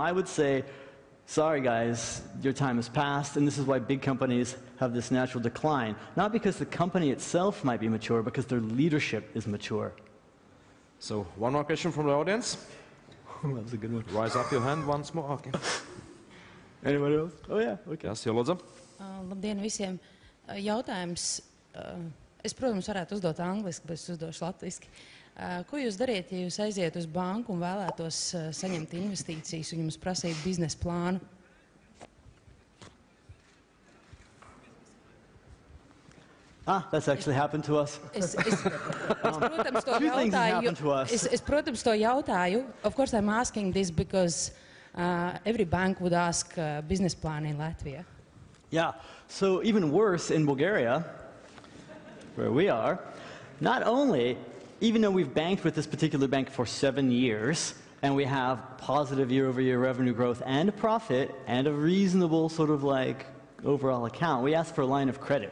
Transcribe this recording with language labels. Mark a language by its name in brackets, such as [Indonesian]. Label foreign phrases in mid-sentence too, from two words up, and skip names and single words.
[English] No, I would say sorry guys, your time has passed, and this is why big companies have this natural decline. Not because the company itself might be mature, because their leadership is mature. So, one more question from the audience. That was a good one. Rise up your hand once more. Okay. Anyone else? Oh yeah, okay. Yes, [Latvian] Lūdzu. Labdien visiem! Jautājums, es, protams, varētu uzdot angliski, bet es uzdošu latviski. Ko jūs dariet, ja jūs aiziet uz banku un vēlētos saņemt investīcijas un jums prasīt biznesa plānu? [English] That's actually happened to us. [Latvian] Protams, to jautāju. [English] Of course, I'm asking this because every bank would ask business plan in Latvia. Yeah, so even worse in Bulgaria, where we are, not only, even though we've banked with this particular bank for 7 years, and we have positive year-over-year revenue growth and a profit and a reasonable sort of like overall account, we asked for a line of credit.